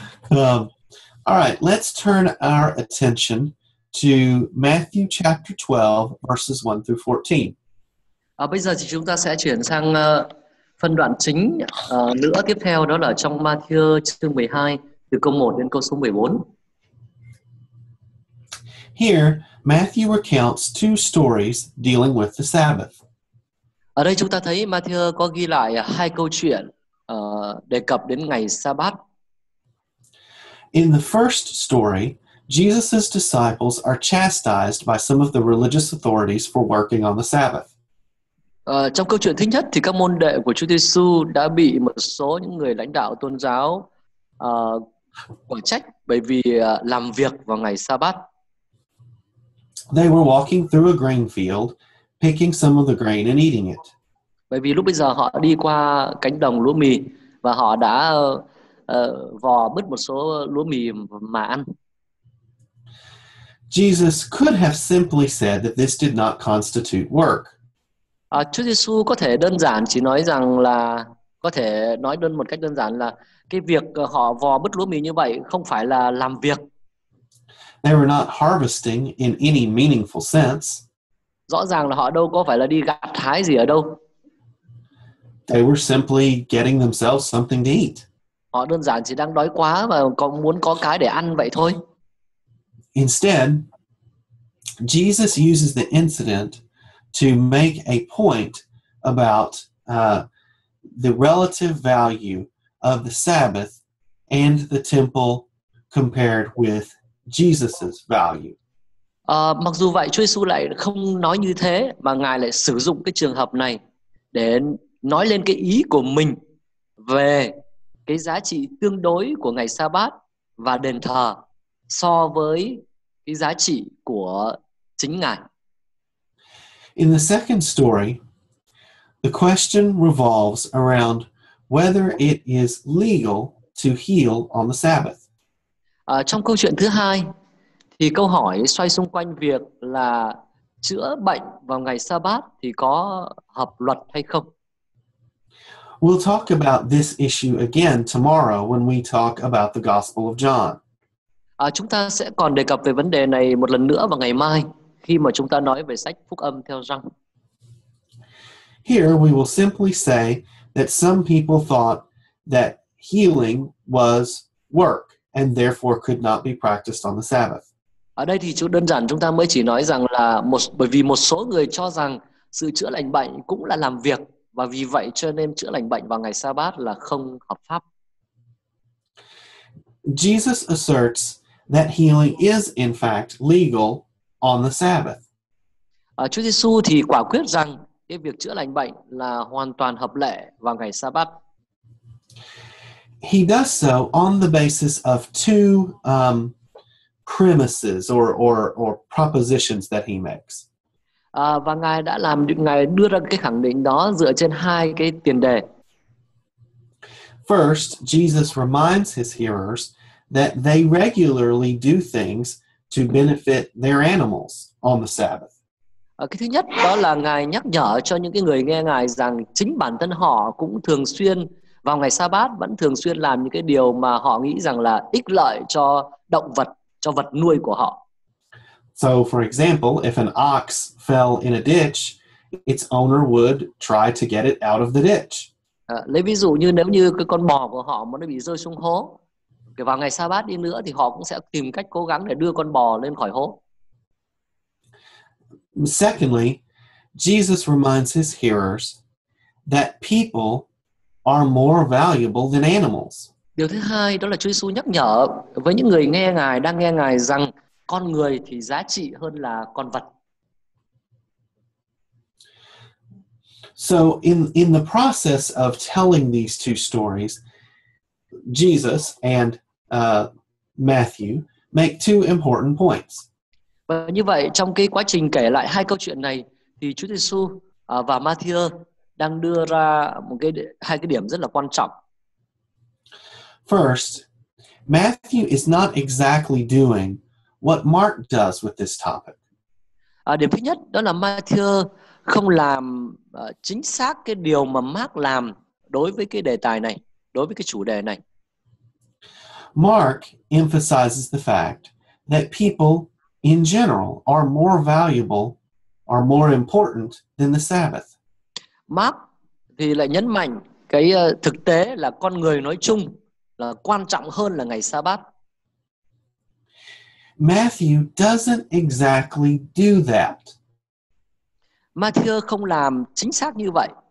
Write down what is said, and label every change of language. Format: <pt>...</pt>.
<en>Um, all right, let's turn our attention to Matthew chapter 12, verses 1 through 14.</en> <vi>Bây giờ thì chúng ta sẽ chuyển sang phân đoạn chính nữa tiếp theo, đó là trong Matthew chương 12 từ câu 1 đến câu số 14.</vi> <en>Here, Matthew recounts two stories dealing with the Sabbath.</en> <vi>Ở đây chúng ta thấy Matthew có ghi lại hai câu chuyện đề cập đến ngày Sa-bát.</vi> <en>In the first story, Jesus' disciples are chastised by some of the religious authorities for working on the Sabbath.</en> <vi>Trong câu chuyện thứ nhất thì các môn đệ của Chúa Giêsu đã bị một số những người lãnh đạo tôn giáo quả trách bởi vì làm việc vào ngày Sa-bát.</vi> <en>They were walking through a grain field, picking some of the grain and eating it.</en> <vi>Bởi vì lúc bây giờ họ đi qua cánh đồng lúa mì và họ đã vò bứt một số lúa mì mà ăn.</vi> <en>Jesus could have simply said that this did not constitute work.</en> <vi>Chúa Giêsu có thể đơn giản chỉ nói rằng là một cách đơn giản là cái việc họ vò bứt lúa mì như vậy không phải là làm việc.</vi> <en>They were not harvesting in any meaningful sense.</en> <vi>Rõ ràng là họ đâu có phải là đi gặt hái gì ở đâu.</vi> <en>They were simply getting themselves something to eat.</en> <vi>Họ đơn giản chỉ đang đói quá và muốn có cái để ăn vậy thôi.</vi> <en>Instead, Jesus uses the incident to make a point about the relative value of the Sabbath and the temple compared with Jesus's value.</en> <vi>Mặc dù vậy, Chúa Giêsu lại không nói như thế, mà Ngài lại sử dụng cái trường hợp này để nói lên cái ý của mình về cái giá trị tương đối của ngày Sa-bát và đền thờ so với cái giá trị của chính Ngài.</vi> <en>In the second story, the question revolves around whether it is legal to heal on the Sabbath.</en> <vi>Trong câu chuyện thứ hai thì câu hỏi xoay xung quanh việc là chữa bệnh vào ngày Sa-bát thì có hợp luật hay không.</vi> <en>We'll talk about this issue again tomorrow when we talk about the Gospel of John.</en> <vi>Chúng ta sẽ còn đề cập về vấn đề này một lần nữa vào ngày mai khi mà chúng ta nói về sách Phúc Âm theo Giăng.</vi> <en>Here we will simply say that some people thought that healing was work and therefore could not be practiced on the Sabbath.</en> <vi>Ở đây thì đơn giản chúng ta mới chỉ nói rằng là bởi vì một số người cho rằng sự chữa lành bệnh cũng là làm việc và vì vậy cho nên chữa lành bệnh vào ngày Sa-bát là không hợp pháp.</vi> <en>Jesus asserts that healing is in fact legal on the Sabbath.</en> <vi>Chúa Giêsu thì quả quyết rằng cái việc chữa lành bệnh là hoàn toàn hợp lệ vào ngày Sa-bát.</vi> <en>He does so on the basis of two premises or propositions that he makes.</en> <vi>Và Ngài đưa ra cái khẳng định đó dựa trên hai cái tiền đề.</vi> <en>First, Jesus reminds his hearers that they regularly do things to benefit their animals on the Sabbath.</en> <vi>Cái thứ nhất đó là Ngài nhắc nhở cho những cái người nghe Ngài rằng chính bản thân họ cũng thường xuyên vào ngày Sa-bát vẫn thường xuyên làm những cái điều mà họ nghĩ rằng là ích lợi cho động vật, cho vật nuôi của họ.</vi> <en>So, for example, if an ox fell in a ditch, its owner would try to get it out of the ditch.</en> <vi>Lấy ví dụ như nếu như cái con bò của họ mà nó bị rơi xuống hố, vào ngày Sa-bát đi nữa thì họ cũng sẽ tìm cách cố gắng để đưa con bò lên khỏi hố.</vi> <en>Secondly, Jesus reminds his hearers that people are more valuable than animals.</en> <vi>Điều thứ hai đó là Chúa Giêsu nhắc nhở với những người đang nghe Ngài rằng con người thì giá trị hơn là con vật.</vi> <en>So in the process of telling these two stories, Jesus and Matthew make two important points.</en> <vi>Và như vậy trong cái quá trình kể lại hai câu chuyện này thì Chúa Giêsu và Matthew đang đưa ra hai cái điểm rất là quan trọng.</vi> <en>First, Matthew is not exactly doing what Mark does with this topic.</en> <vi>Điểm thứ nhất đó là Matthew không làm chính xác cái điều mà Mark làm đối với cái đề tài này, đối với cái chủ đề này.</vi> <en>Mark emphasizes the fact that people in general are more valuable, are more important than the Sabbath.</en> <vi>Mark thì lại nhấn mạnh cái thực tế là con người nói chung là quan trọng hơn là ngày Sa-bát.</vi> <en>Matthew doesn't exactly do that.</en> <vi>Matthew không làm chính xác như vậy.</vi>